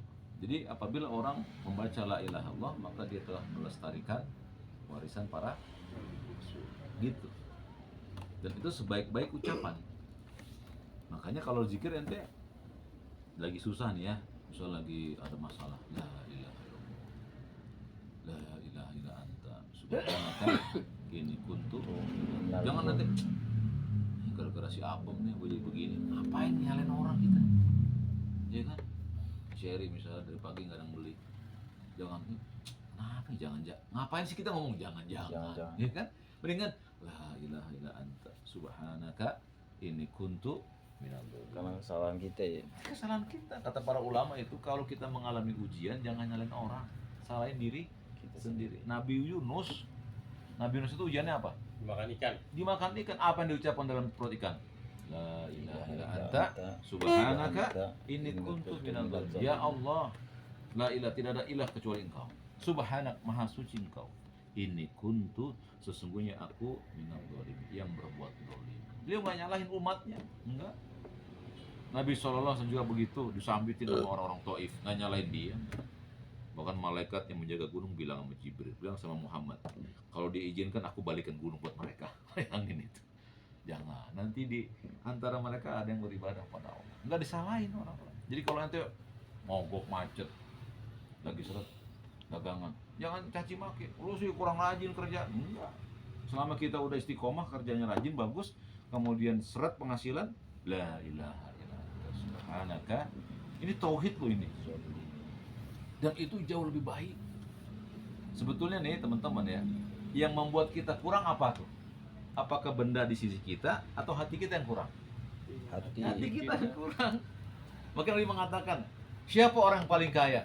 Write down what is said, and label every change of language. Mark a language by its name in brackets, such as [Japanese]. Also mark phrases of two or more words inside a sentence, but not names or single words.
[Indonesian] Jadi apabila orang membaca [Arabic] لا إله إلا الله, [Indonesian] maka dia telah melestarikan warisan para gitu. Dan itu sebaik-baik ucapan. Makanya kalau zikir ente lagi susah nih ya, misal lagi ada masalah, [Arabic] لا إله إلا الله، لا إله إلا أنت سبحانك إني كنت. [Indonesian] Jangan nanti gara-gara gara-gara si Apem nih gue jadi begini. Ngapain nyalain orang kita? Ya kan? Sherry misalnya dari pagi nggak ada yang beli. Jangan, kenapa jangan, ngapain sih kita ngomong jangan-jangan? Ya kan? [Arabic] Mendingan لا إله إلا أنت سبحانك إني كنت من الظالمين. [Indonesian] Karena kesalahan kita ya. Kesalahan kita. Kata para ulama itu kalau kita mengalami ujian jangan nyalain orang, salahin diri kita sendiri. Nabi Yunus itu ujiannya apa? Makan ikan. Dimakan ikan. Apa yang diucapkan dalam perut ikan? [Arabic] لا إله إلا أنت سبحانك إني كنت من الظالمين. يا الله، لا إله, [Indonesian] tidak ada ilah kecuali Engkau. Subhanak, maha suci Engkau. [Arabic] إني كنت, [Indonesian] sesungguhnya aku [Arabic] من الظالمين, [Indonesian] yang berbuat zalim. Beliau nggak nyalahin umatnya, enggak. Nabi SAW juga begitu, disambitin sama orang-orang Taif, nggak nyalahin dia. Bahkan malaikat yang menjaga gunung bilang sama Jibril, bilang sama Muhammad, kalau diizinkan aku balikan gunung buat mereka. Bayangin itu. Jangan, nanti di antara mereka ada yang beribadah pada Allah. Nggak disalahin orang-orang. Jadi kalau nanti mogok macet, lagi seret dagangan, jangan caci maki. Lu sih kurang rajin kerja. Enggak. Selama kita udah istiqomah, kerjanya rajin, bagus, kemudian seret penghasilan, [Arabic] لا إله إلا الله سبحانك. [Indonesian] Ini tauhid lo ini. Dan itu jauh lebih baik. Sebetulnya nih teman-teman ya, yang membuat kita kurang apa tuh? Apakah benda di sisi kita atau hati kita yang kurang? Hati Kita yang kurang. Maka Nabi mengatakan, siapa orang yang paling kaya?